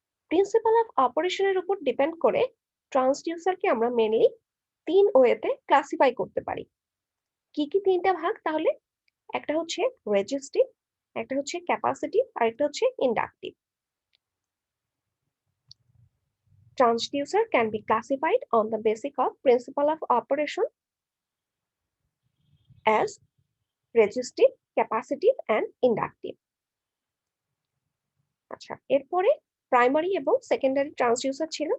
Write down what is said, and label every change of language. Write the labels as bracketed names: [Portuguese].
[Bangla] Principal of অপারেশনের উপর depend করে ট্রান্সডিউসারকে আমরা মেনলি তিন ওয়েতে ক্লাসিফাই করতে পারি। কি কি তিনটা ভাগ? তাহলে একটা হচ্ছে রেজিস্টিভ, একটা হচ্ছে ক্যাপাসিটিভ, আর একটা হচ্ছে inductive. [English] Transducer can be classified on the basis of principle of operation as resistive, capacitive and inductive. [Bangla] আচ্ছা, এরপরে প্রাইমারি এবং সেকেন্ডারি ট্রান্সডিউসার ছিল।